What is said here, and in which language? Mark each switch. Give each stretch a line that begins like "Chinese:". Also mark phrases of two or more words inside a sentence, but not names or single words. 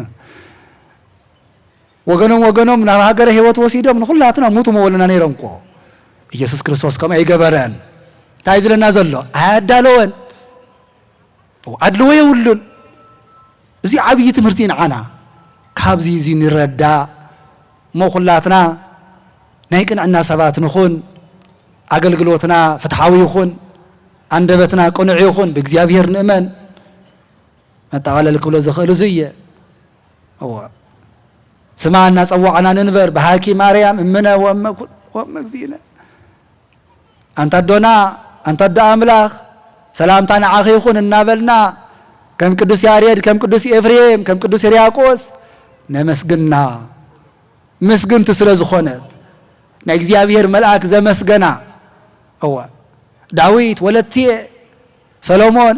Tigrinya: ወገኖም ናብ ሃገረ ህይወት ወሲዶም ንኹላትና ሙቱ መወልና ነይሮም እኮ ኢየሱስ ክርስቶስ ከም አይገበረን ታይ ዝለና ዘሎ አያዳለወን አድልዎ የውሉን እዚ ዓብይ ትምህርቲ ንዓና ካብዚ እዚ ንረዳ ሞኹላትና ናይ ቅንዕና ሰባት ንኹን አገልግሎትና ፍትሐዊ ይኹን አንደበትና ቅኑዕ ይኹን በእግዚአብሔር ንእመን መጣቃለል ክብሎ ዝኽእል እዙየ ስማዕና ፀዋዕና ንንበር
Geez: በሃኪ ማርያም እምነ ወእመ እግዚእነ
Tigrinya: አንተ አዶና አንተ አዶ አምላኽ ሰላምታ ንዓኺ ይኹን እናበልና ከም ቅዱስ ያሬድ ከም ቅዱስ ኤፍሬም ከም ቅዱስ ሕርያቆስ ነመስግና ምስግንቲ ስለ ዝኾነት ናይ እግዚአብሔር መልአክ ዘመስገና ዳዊት ወለትየ ሰሎሞን